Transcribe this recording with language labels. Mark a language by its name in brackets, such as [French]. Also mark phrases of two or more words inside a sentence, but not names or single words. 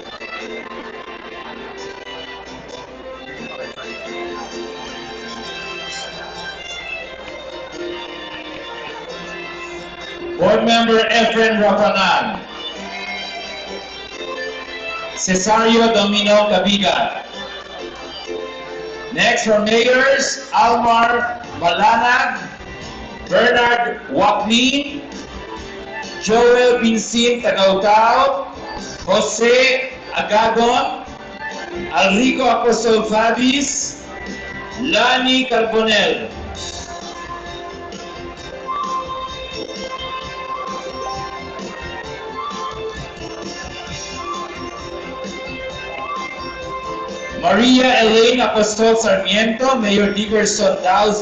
[English] Board Member Efren Rafanan. Cesario Domino Cabiga. Next for mayors, Almar Malanag, Bernard Wapni, Joel Vincent Tagautao, Jose Agagon, Alrico Apostol Fabis, Lani Carbonel. Maria Elaine Apostol Sarmiento, Mayor Dickerson Daos